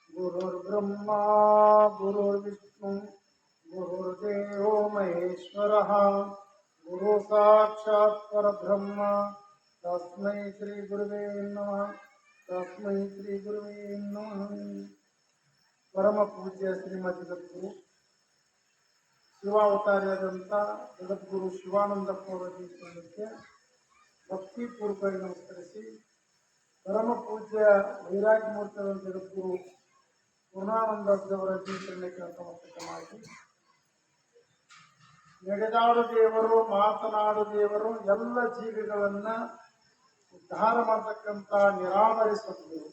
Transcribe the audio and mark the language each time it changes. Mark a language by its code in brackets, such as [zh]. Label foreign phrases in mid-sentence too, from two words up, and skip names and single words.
[sa] गुरुर्ब्रह्मा गुरुर्विष्णु गुरुर्देवो महेश्वरः गुरु साक्षात् परब्रह्म तस्मै श्री गुरुवे नमः तस्मै श्री गुरुवे नमः। [kn] ಪರಮ ಪೂಜ್ಯ ಶ್ರೀಮದ್ ಜಗದ್ಗುರು ಶಿವಾವತಾರ್ಯಾದಂಥ ಜಗದ್ಗುರು ಶಿವಾನಂದಪ್ಪವರ ಜೀವನಕ್ಕೆ ಭಕ್ತಿಪೂರ್ವಕವಾಗಿ ನಮಸ್ಕರಿಸಿ, ಪರಮ ಪೂಜ್ಯ ವೈರಾಗ್ಯಮೂರ್ತಿಯಾದ ಜಗದ್ಗುರು ಪೂರ್ಣಾನಂದರವರ ಜೀವನಕ್ಕೆ ನತಮಸ್ತಕ ಮಾಡಿ, ನಡೆದಾಡು ದೇವರು ಮಾತನಾಡು ದೇವರು ಎಲ್ಲ ಜೀವಿಗಳನ್ನ ಉದ್ಧಾರ ಮಾಡತಕ್ಕಂಥ ನಿರಾವರಿ ಸದ್ಗುರು